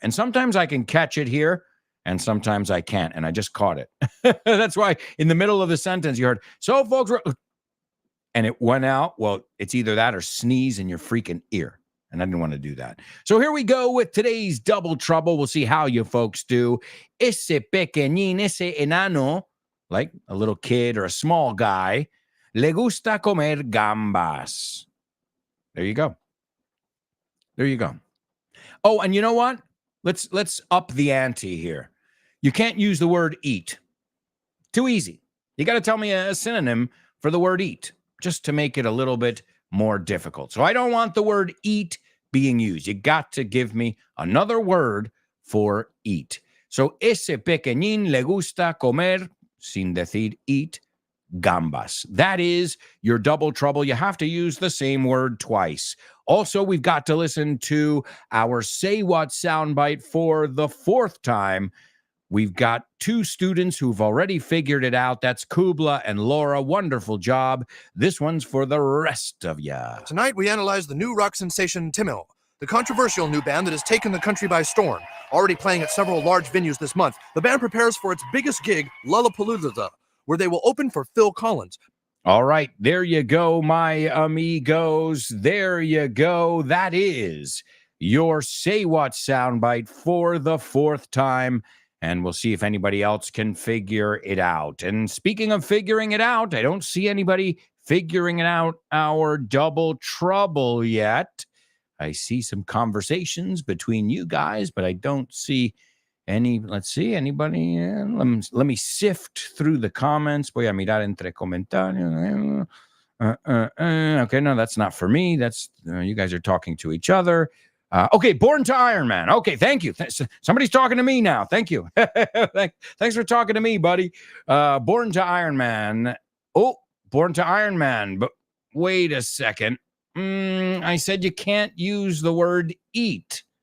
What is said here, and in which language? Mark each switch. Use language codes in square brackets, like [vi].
[en] And sometimes I can catch it here and sometimes I can't. And I just caught it. That's why in the middle of the sentence you heard, so folks, and it went out. Well, it's either that or sneeze in your freaking ear. And I didn't want to do that. So here we go with today's Double Trouble. We'll see how you folks do. [es] Ese pequeñín, ese enano, [en] like a little kid or a small guy, [es] le gusta comer gambas. [en] There you go. There you go. Oh, and you know what? Let's up the ante here. You can't use the word eat. Too easy. You got to tell me a synonym for the word eat, just to make it a little bit more difficult. So I don't want the word eat being used. You got to give me another word for eat. [es] So ese pequeñín le gusta comer, sin decir eat, gambas. [en] That is your Double Trouble. You have to use the same word twice. Also, we've got to listen to our Say What soundbite for the 4th time. We've got 2 students who've already figured it out. That's Kubla and Laura. Wonderful job. This one's for the rest of ya. Tonight, we analyze the new rock sensation Timil, the controversial new band that has taken the country by storm. Already playing at several large venues this month, the band prepares for its biggest gig, Lollapalooza, where they will open for Phil Collins. All right, there you go, my amigos. There you go. That is your Say What soundbite for the 4th time. And we'll see if anybody else can figure it out. And speaking of figuring it out, I don't see anybody figuring it out our Double Trouble yet. I see some conversations between you guys, but I don't see any. Let's see, anybody. Let me sift through the comments. [es] Voy a mirar entre comentarios. [en] Okay, no, that's not for me. That's you guys are talking to each other. Okay, Born to Iron Man. Okay, thank you. Somebody's talking to me now. Thank you. Thanks for talking to me, buddy. Born to Iron Man. Oh, Born to Iron Man. But wait a second. I said you can't use the word eat.